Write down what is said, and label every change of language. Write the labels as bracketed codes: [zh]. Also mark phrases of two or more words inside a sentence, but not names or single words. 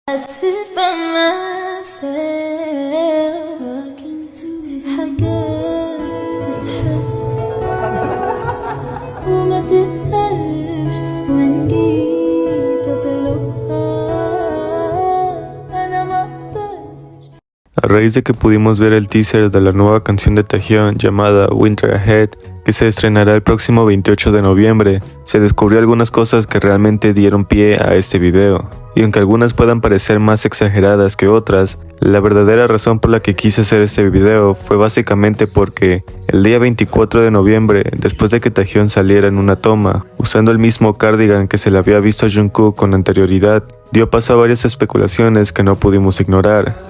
[en] sit by myself talking to [ar] حاجات تتحس وما تتقالش وإن جيت أطلبها أنا ما أقدرش. [es] A raíz de que pudimos ver el teaser de la nueva canción de Taehyung llamada Winter Ahead, que se estrenará el próximo 28 de noviembre, se descubrió algunas cosas que realmente dieron pie a este video. Y aunque algunas puedan parecer más exageradas que otras, la verdadera razón por la que quise hacer este video fue básicamente porque el día 24 de noviembre, después de que Taehyung saliera en una toma, usando el mismo cardigan que se le había visto a Jungkook con anterioridad, dio paso a varias especulaciones que no pudimos ignorar.